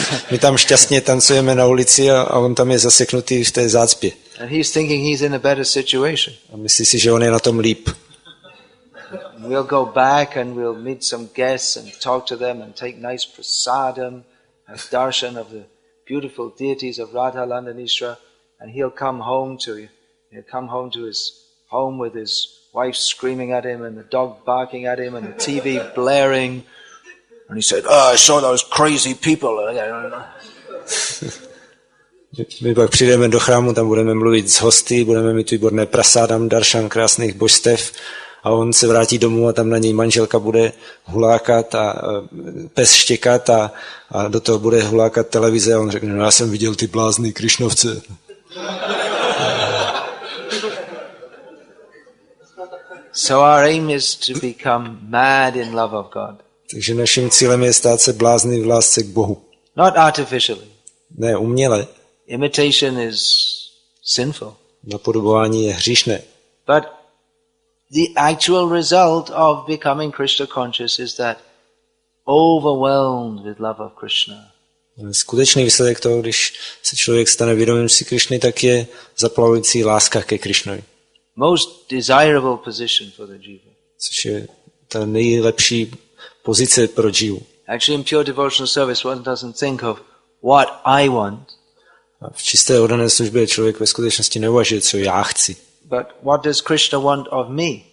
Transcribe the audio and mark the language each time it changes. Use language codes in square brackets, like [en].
[cs] My tam šťastně tancujeme na ulici a on tam je zaseknutý v té zácpě. [en] And he's thinking he's in a better situation. [cs] A myslí si, že on je na tom líp. [en] We'll go back and we'll meet some guests and talk to them and take nice prasadam, have darshan of the beautiful deities of Radha Landanishra, and he'll come home to his home with his wife screaming at him and the dog barking at him and the TV blaring. And he said, I saw those crazy people. [cs] My pak přijdeme do chrámu, tam budeme mluvit s hosty, budeme mít výborné prasádam, daršan krásných božstev a on se vrátí domů a tam na něj manželka bude hulákat a pes štěkat a do toho bude hulákat televize a on řekne, no já jsem viděl ty blázny Krišnovce. [en] So our aim is to become mad in love of God. [cs] Takže naším cílem je stát se blázny v lásce k Bohu. [en] Not artificially. [cs] Ne uměle. [en] Imitation is sinful. [cs] Napodobování je hříšné. [en] But the actual result of becoming Krishna conscious is that overwhelmed with love of Krishna. [cs] Skutečný výsledek toho, když se člověk stane vědomým si Krišny, tak je zaplavující láska ke Krišnovi. [en] Most desirable position for the jiva. [cs] Což je ta nejlepší pozice pro jivu. [en] Actually, in pure devotional service, one doesn't think of what I want. [cs] A v čisté oddané službě člověk ve skutečnosti neuvažuje, co já chci. [en] But what does Krishna want of me?